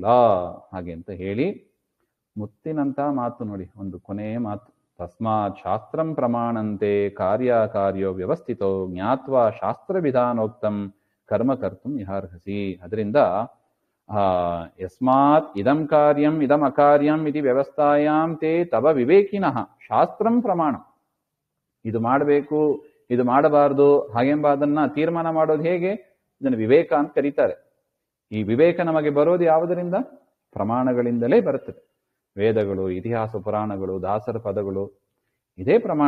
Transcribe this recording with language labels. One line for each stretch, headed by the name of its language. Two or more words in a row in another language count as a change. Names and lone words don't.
Kannada: ಹಾಗೆ ಅಂತ ಹೇಳಿ ಮುತ್ತಿನಂತ ಮಾತು ನೋಡಿ, ಒಂದು ಕೊನೆಯ ಮಾತು.
Sanskrit: ತಸ್ಮಾತ್ ಶಾಸ್ತ್ರಂ ಪ್ರಮಾಣಂತೆ ಕಾರ್ಯಕಾರ್ಯೋ ವ್ಯವಸ್ಥಿತೋ ಜ್ಞಾತ್ವಾ ಶಾಸ್ತ್ರ ವಿಧಾನೋಕ್ತಂ ಕರ್ಮ ಕರ್ತುಂ ಇಹಾರ್ಹಸಿ. ಅದರಿಂದ ಯಸ್ಮಾತ್ ಇದಂ ಕಾರ್ಯಂ ಇದಂ ಅಕಾರ್ಯಂ ಇತಿ ವ್ಯವಸ್ಥಾಯಾಂ ತೇ ತವ ವಿವೇಕಿನಃ ಶಾಸ್ತ್ರಂ ಪ್ರಮಾಣ.
Kannada: ಇದು ಮಾಡಬೇಕು, ಇದು ಮಾಡಬಾರ್ದು ಹಾಗೆಂಬ ಅದನ್ನ ತೀರ್ಮಾನ ಮಾಡೋದು ಹೇಗೆ? ಇದನ್ನು ವಿವೇಕ ಅಂತ ಕರೀತಾರೆ. ಈ ವಿವೇಕ ನಮಗೆ ಬರೋದು ಯಾವುದರಿಂದ? ಪ್ರಮಾಣಗಳಿಂದಲೇ ಬರುತ್ತದೆ. ವೇದಗಳು, ಇತಿಹಾಸ ಪುರಾಣಗಳು, ದಾಸರ ಪದಗಳು, ಇದೇ ಪ್ರಮಾಣ.